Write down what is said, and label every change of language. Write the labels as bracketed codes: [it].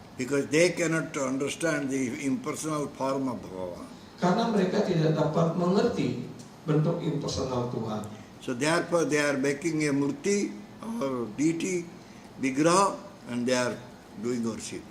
[en] Because they cannot understand the impersonal form of Bhagavan. [id] Karena mereka tidak dapat mengerti bentuk impersonal Tuhan. [en] So therefore they are making a murti or deity vigraha and they are doing worship.